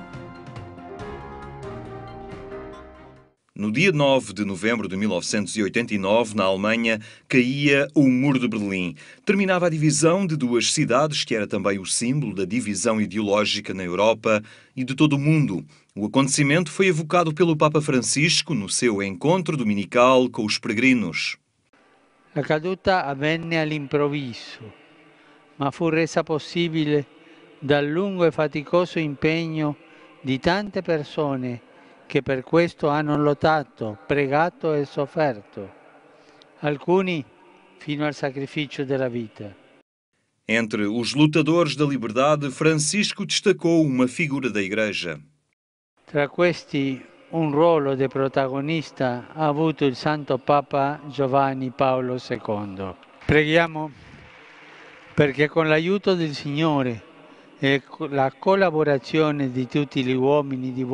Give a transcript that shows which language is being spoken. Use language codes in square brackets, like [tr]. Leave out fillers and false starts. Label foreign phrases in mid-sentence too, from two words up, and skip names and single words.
[pt] No dia 9 de novembro de 1989, na Alemanha, caía o Muro de Berlim. Terminava a divisão de duas cidades, que era também o símbolo da divisão ideológica na Europa e de todo o mundo. O acontecimento foi evocado pelo Papa Francisco no seu encontro dominical com os peregrinos. [it] La caduta avvenne all'improvviso, ma fu resa possibile dal lungo e faticoso impegno di tante persone che per questo hanno lottato, pregato e sofferto, alcuni fino al sacrificio della vita. [pt] Entre os lutadores da liberdade, Francisco destacou uma figura da Igreja. [it] Tra questi un ruolo di protagonista ha avuto il Santo Papa Giovanni Paolo II. Preghiamo perché con l'aiuto del Signore e la collaborazione di tutti gli uomini di